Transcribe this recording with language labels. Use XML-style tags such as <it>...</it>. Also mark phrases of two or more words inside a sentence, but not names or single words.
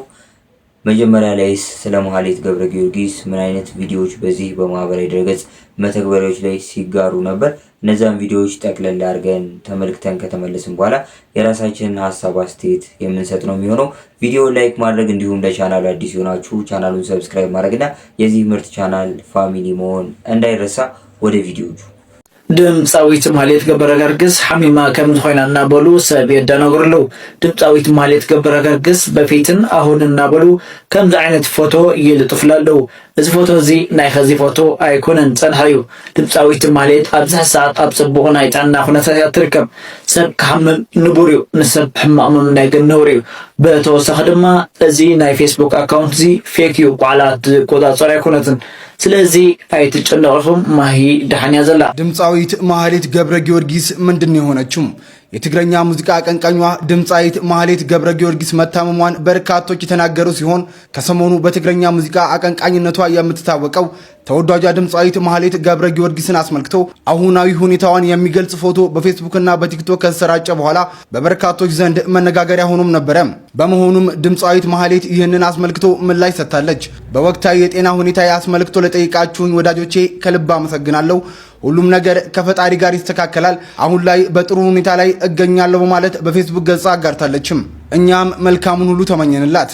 <am>መጀመሪያ ላይስ ስለ ማህሌት ገብረ ጊዮርጊስ ምን አይነት ቪዲዮዎች በዚህ በማህበራዊ ድረገጽ መተግበሪያዎች ላይ ሲጋሩ ነበር? እነዛን ቪዲዮዎች ጠቅለል አድርገን ተመልክተን ከተመለስን በኋላ የራሳችንን ሀሳብ አስተያየት የምንሰጥ ነው የሚሆነው። ቪዲዮ ላይክ ማድረግ እንዲሁም ለቻናሉ አዲስ የሆናችሁ ቻናሉን ሰብስክራይብ ማድረግና የዚህ ምርጥ ቻናል ፋሚሊ መሆን እንዳይረሳ። ወደ ቪዲዮቹ</am> <ti>ድምፃዊት ማህሌት ገብረ ጊዮርጊስ ሐሚማ ከም ዝኾና እናበሉ ሰብ የደነግሩሉ። ድምፃዊት ማህሌት ገብረ ጊዮርጊስ</ti> <am>በፊትን አሁን</am> <ti>እናበሉ ከምዚ ዓይነት ፎቶ ይልጥፍላሉ። እዚ ፎቶ እዚ ናይ ከዚ ፎቶ ኣይኮነን ፀንሐዩ። ድምፃዊት ማህሌት ኣብዚ ሰዓት ኣብ ፅቡቕ ናይ ጥዕና ኩነታት ትርከብ። ሰብ ክሓምም ንቡር እዩ፣ ንሰብ ሕማቕ ምምናይ ግን ነውር እዩ። ብተወሳኺ ድማ እዚ ናይ ፌስቡክ ኣካውንት እዚ ፌክ እዩ፣ ቋዕላት ቆፃፀር ኣይኮነትን። ስለዚ አይትጨነቁም፣ ማሂ ዳህንያ ዘላ።</ti> <am>ድምፃዊት ማህሌት ገብረ ጊዮርጊስ ምንድን ነው የሆነችው? የትግረኛ ሙዚቃ አቀንቃኟ ድምፃዊት ማህሌት ገብረ ጊዮርጊስ መታመሟን በርካቶች የተናገሩ ሲሆን ከሰሞኑ በትግረኛ ሙዚቃ አቀንቃኝነቷ የምትታወቀው ተወዳጇ ድምፃዊት ማህሌት ገብረ ጊዮርጊስን አስመልክቶ አሁናዊ ሁኔታዋን የሚገልጽ ፎቶ በፌስቡክና በቲክቶክ ከተሰራጨ በኋላ በበርካቶች ዘንድ መነጋገሪያ ሆኖም ነበረ። በመሆኑም ድምፃዊት ማህሌት ይህንን አስመልክቶ ምላሽ ሰጥታለች። በወቅታዊ የጤና ሁኔታ አስመልክቶ ለጠይቃችሁኝ ወዳጆቼ ከልብ አመሰግናለሁ። ሁሉም ነገር ከፈጣሪ ጋር ይስተካከላል። አሁን ላይ በጥሩ ሁኔታ ላይ እገኛለሁ በማለት በፌስቡክ ገጻ አጋርታለችም። እኛም መልካሙን ሁሉ ተመኘንላት።</am>